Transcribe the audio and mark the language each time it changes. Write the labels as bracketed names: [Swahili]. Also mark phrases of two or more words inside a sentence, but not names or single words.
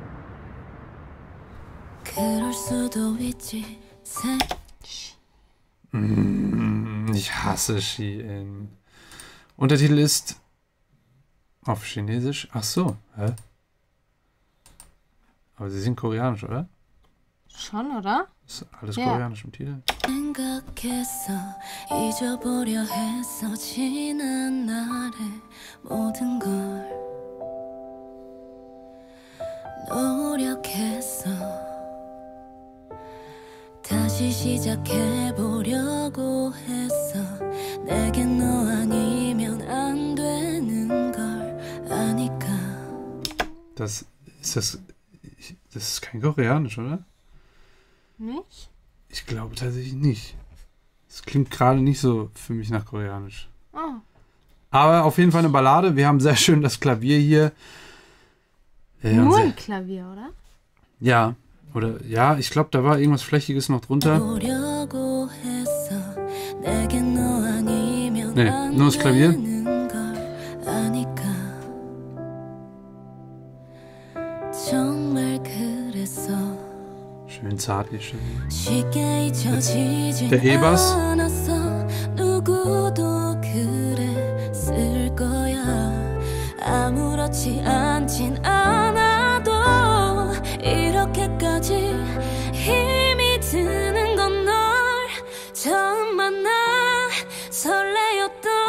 [German] Ich hasse Shein. Untertitel ist auf Chinesisch. Ach so. Hä? Aber sie sind koreanisch, oder? Schon, oder? Ist alles koreanisch im Titel? [Korean] 노력했어 다시 시작해보려고 했어 내겐 너 아니면 안 되는 걸 아니까 [German] Das ist kein Koreanisch, oder? Nicht? Ich glaube tatsächlich nicht. Es klingt gerade nicht so für mich nach Koreanisch. Oh. Aber auf jeden Fall eine Ballade. Wir haben sehr schön das Klavier hier. Nur ein Klavier, oder? Ja, oder ja, ich glaube, da war irgendwas Flächiges noch drunter. Nee, nur das Klavier. Schön zärtlich. Der E-Bass. [Korean] 아무렇지 않진 않아도 이렇게까지 힘이 드는 건 널 처음 만나 설레었던